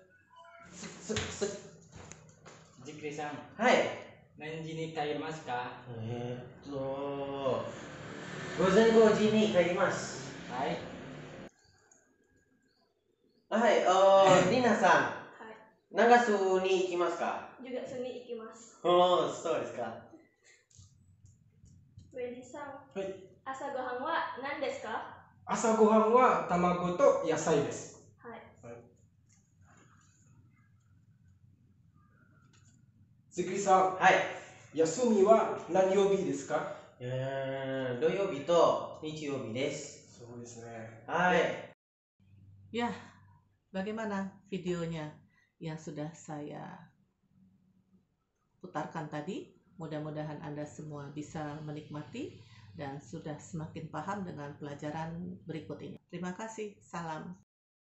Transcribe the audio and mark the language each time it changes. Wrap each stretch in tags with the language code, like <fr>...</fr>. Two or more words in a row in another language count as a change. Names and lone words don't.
<ja>じくりさん。はい。何時に帰りますか？午前5時に帰ります。はい。はい、リナさん、長洲に行きますか？juga seni 行きます。そうですか。ウェディさん、はい。朝ごはんは何ですか？朝ごはんは卵と野菜です。はい。じくりさん、はい。休みは何曜日ですか？土曜日と日曜日です。そうですね。はい。</ja> <id>Ya, bagaimana videonya yang sudah saya putarkan tadi? Mudah-mudahan Anda semua bisa menikmati dan sudah semakin paham dengan pelajaran berikut ini. Terima kasih, salam.</id>